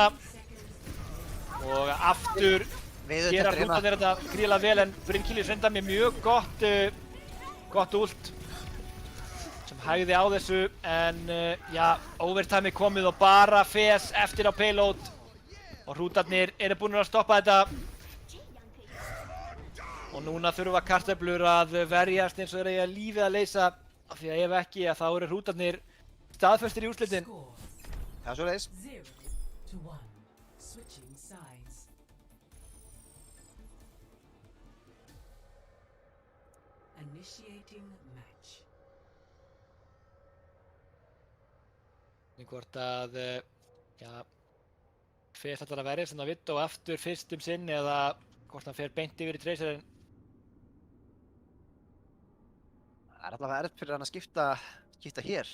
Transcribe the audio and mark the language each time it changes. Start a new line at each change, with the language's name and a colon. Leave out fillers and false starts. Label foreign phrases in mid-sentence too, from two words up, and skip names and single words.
Icelandic: Og aftur gera hrútarnir þetta gríðarlega vel en Brynkilius reyndar með mjög gott ult sem hægði á þessu en já, overtime komið og bara Fes eftir á payload og hrútarnir eru búin að stoppa þetta og núna þurfa kartöflur að verjast eins og þeir eiga lífið að leysa af því að ef ekki að þá eru hrútarnir staðfestir í úrslitin. Það er svoleiðis. 0-1.
English: Switching sides. Initiating match.
Icelandic: Hvort að, já, Fes ætlar að verja sem það vitt og aftur fyrst sinn eða hvort hann fer beint yfir í Tracerinn. Það er allavega erfitt fyrir hann að skipta hér.